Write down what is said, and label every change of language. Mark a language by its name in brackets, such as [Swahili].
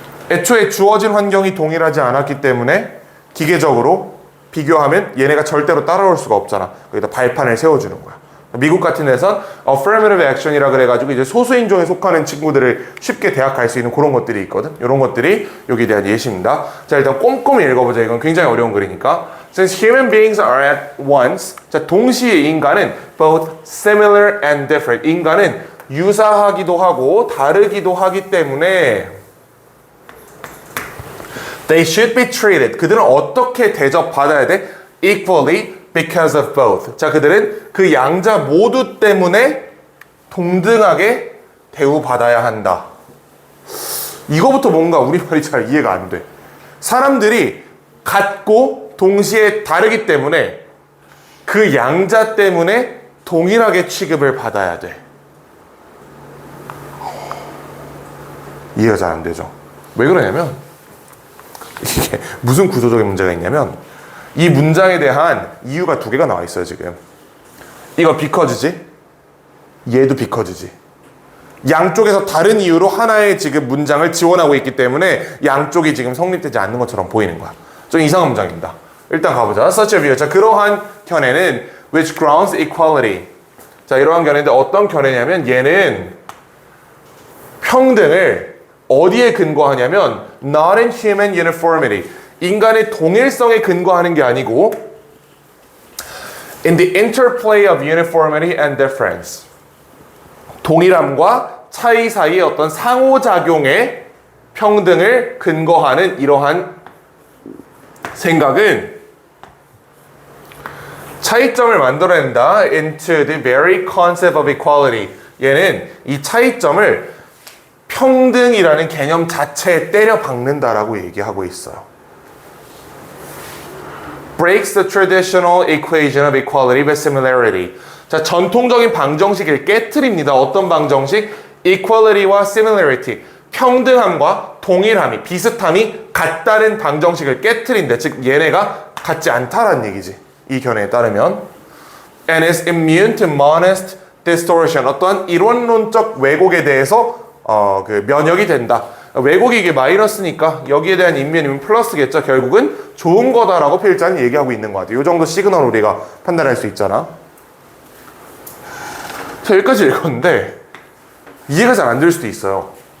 [Korean] 애초에 주어진 환경이 동일하지 않았기 때문에 기계적으로 비교하면 얘네가 절대로 따라올 수가 없잖아. 거기다 발판을 세워주는 거야. 미국 같은 데선 affirmative action이라 그래가지고 이제 소수인종에 속하는 친구들을 쉽게 대학 갈 수 있는 그런 것들이 있거든. 이런 것들이 여기에 대한 예시입니다. 자, 일단 꼼꼼히 읽어보자. 이건 굉장히 어려운 글이니까. [English] Since human beings are at once, [Korean] 자, 동시에 인간은 [English] both similar and different. [Korean] 인간은 유사하기도 하고 다르기도 하기 때문에 [English] they should be treated. [Korean] 그들은 어떻게 대접받아야 돼? [English] Equally because of both. [Korean] 자, 그들은 그 양자 모두 때문에 동등하게 대우받아야 한다. 이거부터 뭔가 우리말이 잘 이해가 안 돼. 사람들이 같고 동시에 다르기 때문에 그 양자 때문에 동일하게 취급을 받아야 돼. 이해가 잘 안 되죠? 왜 그러냐면 이게 무슨 구조적인 문제가 있냐면 이 문장에 대한 이유가 두 개가 나와 있어요, 지금. 이거 because지, 얘도 because지. 양쪽에서 다른 이유로 하나의 지금 문장을 지원하고 있기 때문에 양쪽이 지금 성립되지 않는 것처럼 보이는 거야. 좀 이상한 문장입니다. 일단 가보자. [English] Such a view. [Korean] 자, 그러한 견해는 [English] which grounds equality. [Korean] 자, 이러한 견해인데 어떤 견해냐면 얘는 평등을 어디에 근거하냐면 [English] not in human uniformity. [Korean] 인간의 동일성에 근거하는 게 아니고 [English] in the interplay of uniformity and difference. [Korean] 동일함과 차이 사이의 어떤 상호작용에 평등을 근거하는 이러한 생각은 차이점을 만들어낸다. [English] into the very concept of equality. [Korean] 얘는 이 차이점을 평등이라는 개념 자체에 때려 박는다라고 얘기하고 있어요. [English] breaks the traditional equation of equality by similarity. [Korean] 자, 전통적인 방정식을 깨트립니다. 어떤 방정식? equality와 similarity. 평등함과 동일함이, 비슷함이 같다는 방정식을 깨트린다. 즉, 얘네가 같지 않다라는 얘기지. 이 견해에 따르면. [English] and is immune to monist distortion. [Korean] 어떠한 이론론적 왜곡에 대해서 면역이 된다. 왜곡이 이게 마이너스니까 여기에 대한 인면이면 플러스겠죠. 결국은 좋은 거다라고 필자는 얘기하고 있는 것 같아요. 이 정도 시그널 우리가 판단할 수 있잖아. 자, 여기까지 읽었는데 이해가 잘 안 될 수도 있어요.